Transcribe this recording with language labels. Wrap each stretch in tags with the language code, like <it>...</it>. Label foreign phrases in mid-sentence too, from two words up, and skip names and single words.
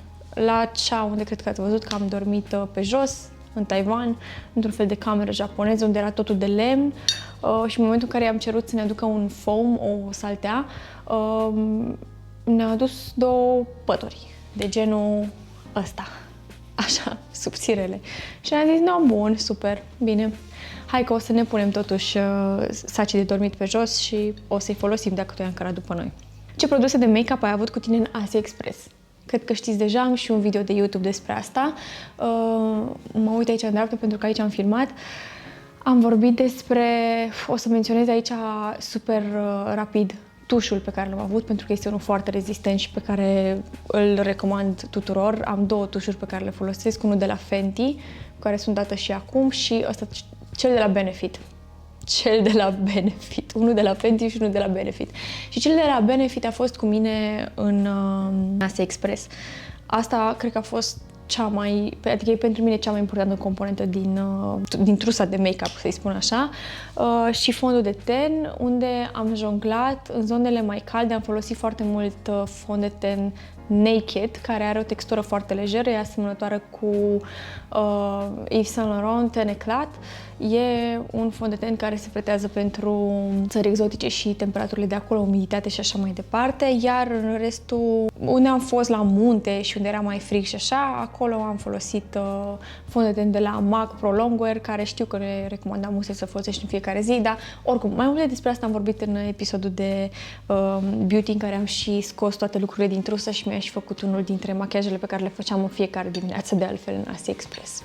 <ro>La cea unde cred că ați văzut că am dormit pe jos, în Taiwan, într-un fel de cameră japoneză, unde era totul de lemn și în momentul în care i-am cerut să ne aducă un foam, o saltea, ne-a adus două pături de genul ăsta, așa, subțirele. Și am zis, no, bun, super, bine, hai că o să ne punem totuși sacii de dormit pe jos și o să-i folosim dacă tu i-am cărat după noi. Ce produse de make-up ai avut cu tine în Asia Express? Cred că știți deja, am și un video de YouTube despre asta. Mă uit aici în dreapta pentru că aici am filmat. Am vorbit despre, o să menționez aici super rapid, tușul pe care l-am avut, pentru că este unul foarte rezistent și pe care îl recomand tuturor. Am două tușuri pe care le folosesc, unul de la Fenty, care sunt date și acum, și ăsta, cel de la Benefit. Cel de la Benefit. Unul de la Fenty și unul de la Benefit. Și cel de la Benefit a fost cu mine în Asia Express. Asta cred că a fost adică e pentru mine cea mai importantă componentă din trusa de make-up, să-i spun așa. Și fondul de ten, unde am jonglat în zonele mai calde, am folosit foarte mult fond de ten Naked, care are o textură foarte lejeră, e asemănătoare cu Yves Saint Laurent Ten Eclat. E un fond de ten care se pretează pentru țări exotice și temperaturile de acolo, umiditate și așa mai departe, iar în restul, unde am fost la munte și unde era mai frig și așa, acolo am folosit fond de ten de la MAC Pro Longwear, care știu că ne recomandam să folosești în fiecare zi, dar oricum, mai multe despre asta am vorbit în episodul de beauty, în care am și scos toate lucrurile din trusă și mi-am și făcut unul dintre machiajele pe care le făceam în fiecare dimineață, de altfel, în Asia Express.</ro>